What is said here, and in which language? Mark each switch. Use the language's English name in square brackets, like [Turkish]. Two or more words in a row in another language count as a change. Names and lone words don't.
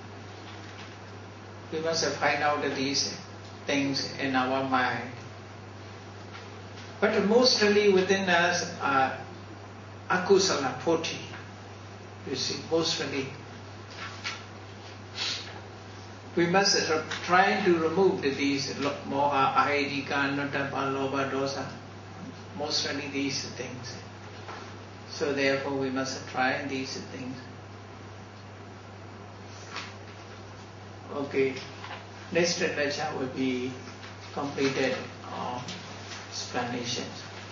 [English] We must find out these things in our mind. But mostly within us are akusala, 40. You see, mostly. We must try to remove these [Pali] moha, ahidika, notapa, lobha, dosa. [English] Mostly these things. So therefore we must try these things. Okay, next lecture will be completed on explanations.